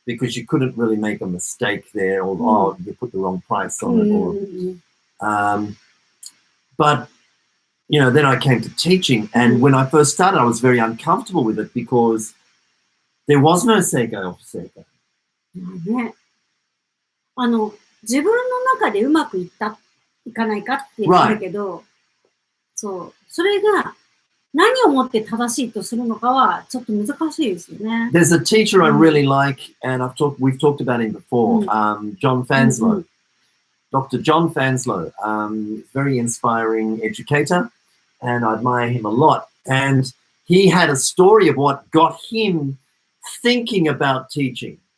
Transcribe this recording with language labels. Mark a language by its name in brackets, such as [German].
[English] Because you couldn't really make a mistake there, or you put the wrong price on it, but then I came to teaching, and when I first started, I was very uncomfortable with it because there was no [Japanese] seikai or fuseikai. 自分の中でうまくいかないかって言ってるけど、それが何をもって正しいとするのかはちょっと難しいですよね。 [English] There's a teacher I really like, and we've talked about him before, John Fanslow. Dr. John Fanslow, very inspiring educator, and I admire him a lot. And he had a story of what got him thinking about teaching.